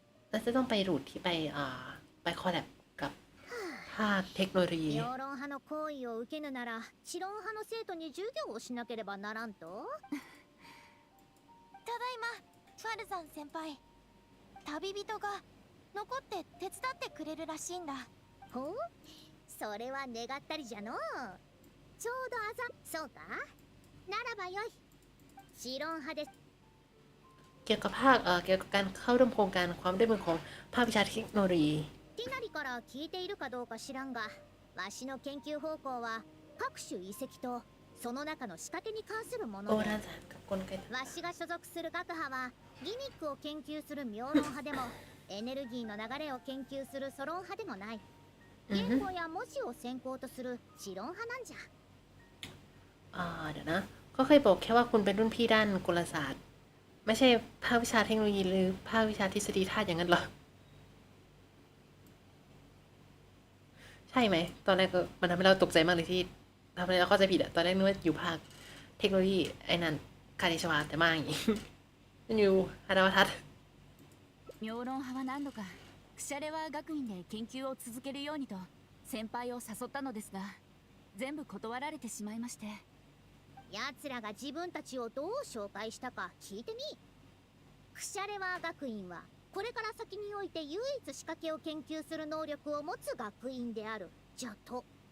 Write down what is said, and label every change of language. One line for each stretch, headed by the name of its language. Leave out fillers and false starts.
Thai: แล้วจะต้องไปรูทที่ไปคอลแลบกับภาคเทคโนโลยี
Japanese: 評論派の行為を受けぬなら知論派の生徒に授業をしなければならんとただいま、ファルザン先輩。旅人が残って手伝ってくれるらしいんだ。ほう、それは願ったりじゃのう。ちょうどそうか、ならばよい。知論派です。
Thai: เกี่ยวกับภาคเกี่ยวกับการเข้าร่วมโครงการความร่วมมือของภาควิชาเทคโนโลยี
Japanese: ティナリから聞いているかどうか知らんが、わしの研究方向は各種遺跡とその中の仕掛けに関するも
Thai: โบ
Japanese: ので、
Thai: ราณสารกับกลไก
Japanese: わしが所属する学派はギミックを研究する妙論派でもエネルギーの流れを研究するソロン派でもない。言語や文字を専攻とする知論派なんじゃ。
Thai: เดี๋ยวนะก็เคยบอกแค่ว่าคุณเป็นรุ่นพี่ด้านกลศาสตร์ไม่ใช่ภาควิชาเทคโนโลยีหรือภาควิชาทฤษฎีธาตุอย่างนั้นหรอใช่ไหมตอนแรกก็มันทำให้เราตกใจมากเลยที่ทำให้เราเข้าใจผิดอะตอนแรกนึกว่าอยู่ภาคเทคโนโลยีไอ้นั่นคาเดชวาแต่มาอย่างงี้ มันอยู่ฮาดาวทัศน์
Japanese: 妙論派は何度かクシャレワー学院で研究を続けるようにと先輩を誘ったのですが全部断られてしまいまして。奴らが自分たちをどう紹介したか聞いてみ。クシャレワー学院はこれから先において唯一仕掛けを研究する能力を持つ学院であるじゃと。